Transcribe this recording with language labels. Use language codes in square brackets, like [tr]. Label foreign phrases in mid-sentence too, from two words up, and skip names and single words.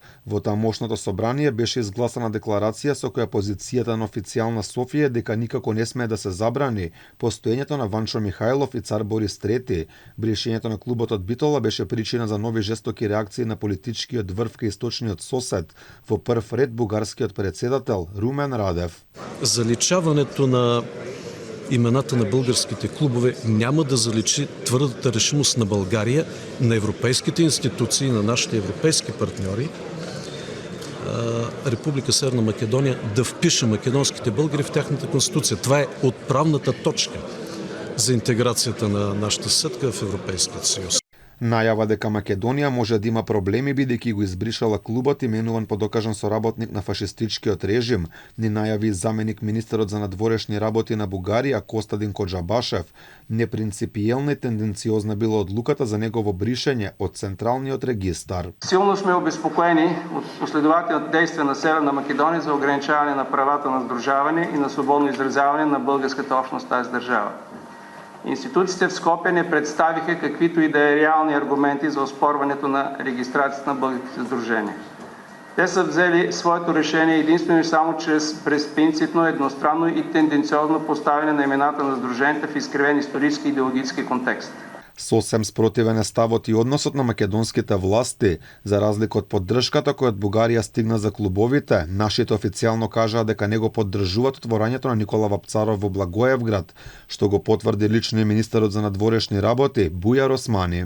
[mk] Во тамошното собрание беше изгласана декларација со која позицијата на официјална Софија е дека никако не смее да се забрани постоењето на Ванчо Михајлов и цар Борис III. Бrisењето на клубот од Битола беше причина за нови жестоки реакции на политичкиот врв кај источниот сосед, во прв ред бугарскиот председател Румен Радев. [bg] Заличаването на имената на българските клубове няма да заличи твърдата решимост на България, на европейските институции, на нашите европейски партньори, Република Северна Македония да впише македонските българи в тяхната конституция. Това е отправната точка за интеграцията на нашата съседка в Европейския съюз. [mk] Најава дека Македонија може да има проблеми бидејќи го избришала клубот именуван по докажан соработник на фашистичкиот режим, ни најави заменик министерот за надворешни работи на Бугарија Костадин Коџабашев. Непринципиелна и тенденциозна била одлуката за негово бришење од Централниот регистар. [bg] Силно сме обезпокоени од последователните действия на Северна Македонија за ограничаване на правата на сдружаване и на свободно изразяване на българската общност в тази държава. Институциите в Скопje не представиха каквито и да е реални аргументи за оспорването на регистрацията на българските сдружения. Те са взели своето решение единствено и само чрез безпринципно, едностранно и тенденциозно поставяне на имената на сдруженията в изкривен исторически и идеологически контекст. [mk] Сосем спротивен е ставот и односот на македонските власти, за разлика од поддршката која од Бугарија стигна за клубовите. Нашите официјално кажаа дека не го поддржуваат отворањето на Никола Вапцаров во Благоевград, што го потврди лично и министерот за надворешни работи Бујар Османи.